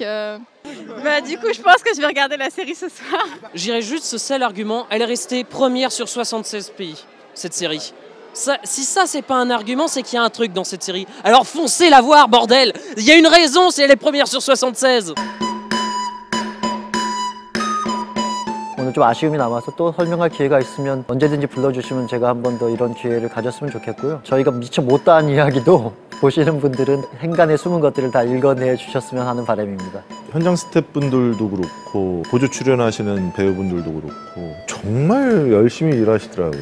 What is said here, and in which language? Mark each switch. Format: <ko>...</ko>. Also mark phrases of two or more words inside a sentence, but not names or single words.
<fr>Du coup je pense que je vais regarder la série ce soir. J'irai juste ce seul argument, elle est restée première sur 76 pays, cette série. Si ça c'est pas un argument, c'est qu'il y a un truc dans cette série. Alors foncez la voir, bordel. Il y a une raison si elle est première sur 76.</fr> <ko>오늘 좀 아쉬움이 남아서 또 설명할 기회가 있으면 언제든지 불러주시면 제가 한 번 더 이런 기회를 가졌으면 좋겠고요. 저희가 미처 못다한 이야기도 보시는 분들은 행간의 숨은 것들을 다 읽어내 주셨으면 하는 바람입니다. 현장 스태프분들도 그렇고 보조 출연하시는 배우분들도 그렇고 정말 열심히 일하시더라고요.</ko>